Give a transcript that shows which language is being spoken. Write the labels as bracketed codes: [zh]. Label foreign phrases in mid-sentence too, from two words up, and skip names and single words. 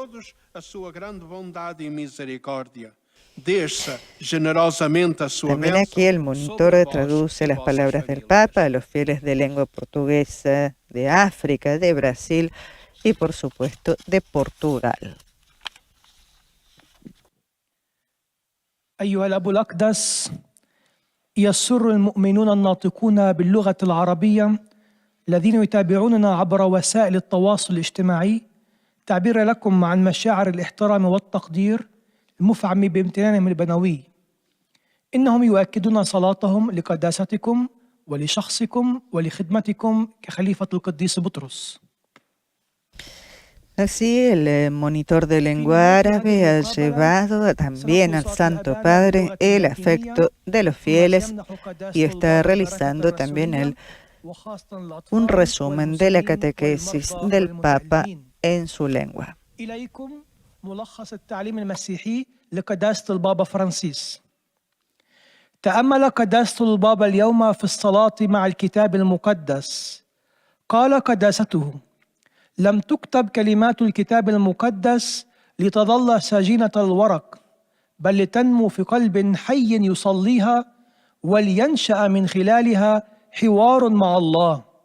[es] También aquí el monitor traduce las palabras del Papa a los fieles de lengua portuguesa de África, de Brasil y, por supuesto, de Portugal. [ar] أيها الأب الأقدس، يسر المؤمنون الناطقون باللغة العربية الذين يتابعوننا عبر وسائل التواصل الاجتماعي تعبير لكم عن مشاعر الاحترام والتقدير المفعم بامتنانهم البنوي. إنهم يؤكدون صلاتهم لقداستكم ولشخصكم ولخدمتكم كخليفة القديس بطرس. [es] Así, el monitor de lengua árabe ha llevado también al Santo Padre el afecto de los fieles y está realizando también un resumen de la catequesis del Papa en su lengua. [ar] تأمل قداسة البابا اليوم في الصلاة مع الكتاب المقدس. قال قداسته: لم تكتب كلمات الكتاب المقدس لتظل سجينة الورق، بل لتنمو في قلب حي يصليها ولينشأ من خلالها حوار مع الله.